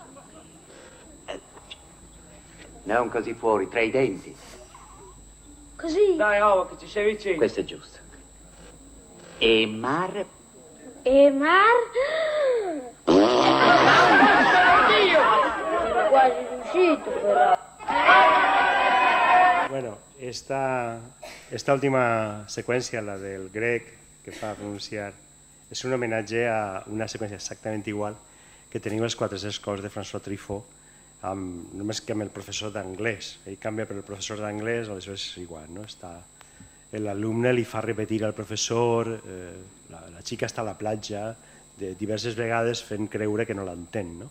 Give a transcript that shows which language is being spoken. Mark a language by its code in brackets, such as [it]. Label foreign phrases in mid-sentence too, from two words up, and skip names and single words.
[it] Non così fuori, tra i denti. Così? Dai, che ci sei vicino. Questo è giusto. E mar. Dio! Sono quasi riuscito, però. [ca] Bueno, esta última secuencia, la del grec, que fa pronunciar, és un homenatge a una seqüència exactament igual que teniu els 4 escols de François Truffaut, només que amb el professor d'anglès. Ell canvia per el professor d'anglès, aleshores és igual, no? L'alumne li fa repetir al professor, la xica està a la platja diverses vegades fent creure que no l'entén, no?